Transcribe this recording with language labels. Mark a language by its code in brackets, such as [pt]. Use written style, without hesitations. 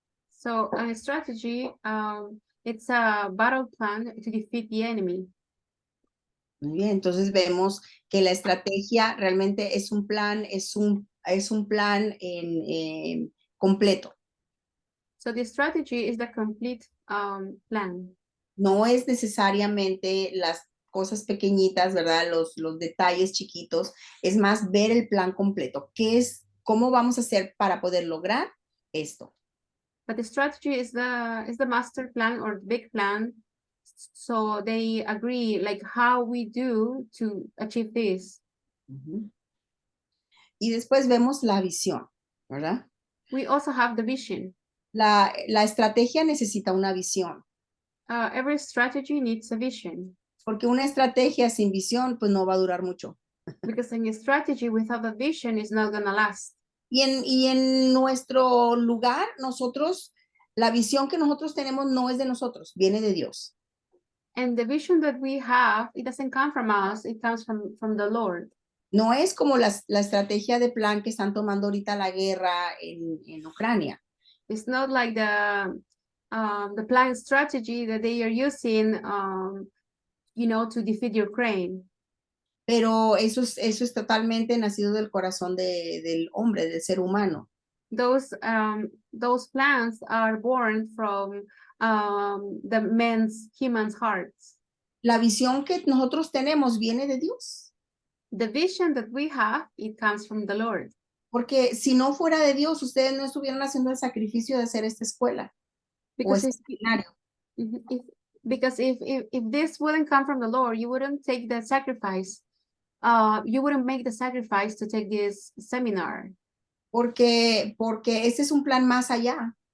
[en] So a strategy, it's a battle plan to defeat the enemy. [es] Muy bien, entonces vemos que la estrategia realmente es un plan, plan completo. [en] So the strategy is the complete plan. [es] No es necesariamente las cosas pequeñitas, ¿verdad? Los detalles chiquitos, es más ver el plan completo. ¿Cómo vamos a hacer para poder lograr esto? [en] But the strategy is the master plan or big plan. So they agree like how we do to achieve this. [es] Y después vemos la visión, ¿verdad? [en] We also have the vision. [es] La estrategia necesita una visión. [en] Every strategy needs a vision. [es] Porque una estrategia sin visión, pues no va a durar mucho. [en] Because a strategy without a vision is not gonna last. [es] Y en nuestro lugar, la visión que nosotros tenemos no es de nosotros, viene de Dios. [en] And the vision that we have, it doesn't come from us, it comes from the Lord. [es] No es como la estrategia de plan que están tomando ahorita la guerra en Ucrania. [en] It's not like the planned strategy that they are using, to defeat Ukraine. [es] Pero eso es totalmente nacido del corazón del hombre, del ser humano. [en] Those plans are born from the human's hearts. [es] La visión que nosotros tenemos viene de Dios. [en] The vision that we have, it comes from the Lord. [es] Porque si no fuera de Dios, ustedes no estuvieran haciendo el sacrificio de hacer esta escuela. [en] Because [es] este seminario. [en] if this wouldn't come from the Lord, you wouldn't take the sacrifice. You wouldn't make the sacrifice to take this seminar. [es] Porque ese es un plan más allá.